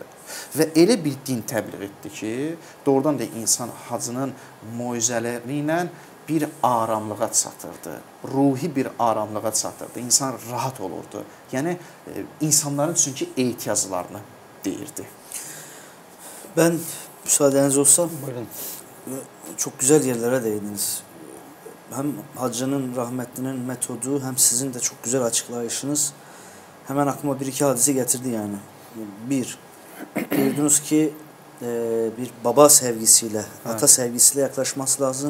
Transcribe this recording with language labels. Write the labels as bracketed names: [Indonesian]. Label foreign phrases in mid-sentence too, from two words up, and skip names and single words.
[Azerbaijani] Və elə bir din təbliğ etdi ki, doğrudan da insan hacının moizələri ilə bir aramlığa çatırdı, ruhi bir aramlığa çatırdı, insan rahat olurdu. Yəni, insanların çünki ehtiyaclarını deyirdi. [Turkish] Ben, müsaadeniz olsa, [Azerbaijani] Buyurun. [Turkish] çok güzel yerlere değindiniz. Hem hacının, rahmetlinin metodu, hem sizin de çok güzel açıklayışınız hemen aklıma bir iki hadise getirdi yani. Bir, buyurdunuz ki bir baba sevgisiyle, ata sevgisiyle yaklaşması lazım.